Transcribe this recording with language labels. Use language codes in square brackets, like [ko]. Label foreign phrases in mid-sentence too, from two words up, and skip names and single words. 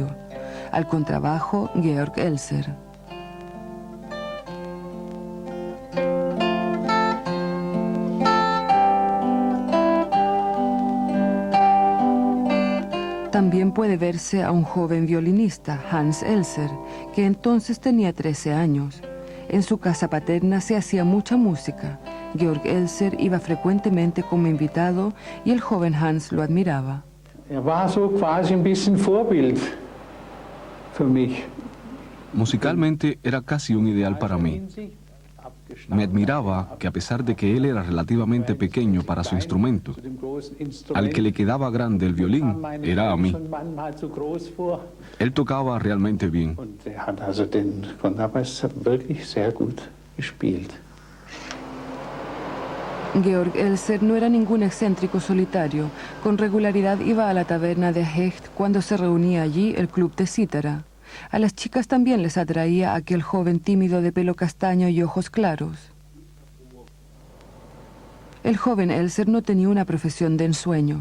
[es] Al contrabajo, Georg Elser. También puede verse a un joven violinista, Hans Elser, que entonces tenía 13 años. En su casa paterna se hacía mucha música. Georg Elser iba frecuentemente como invitado y el joven Hans lo admiraba. [de] Er war so quasi ein bisschen Vorbild für mich. [es] Musicalmente era casi un ideal para mí. Me admiraba que a pesar de que él era relativamente pequeño para su instrumento, al que le quedaba grande el violín era a mí. Él tocaba realmente bien. [de] Und er hat also den Kontrabass wirklich sehr gut gespielt. [es] Georg Elser no era ningún excéntrico solitario. Con regularidad iba a la taberna de Hecht cuando se reunía allí el club de cítara. A las chicas también les atraía aquel joven tímido de pelo castaño y ojos claros. El joven Elser no tenía una profesión de ensueño.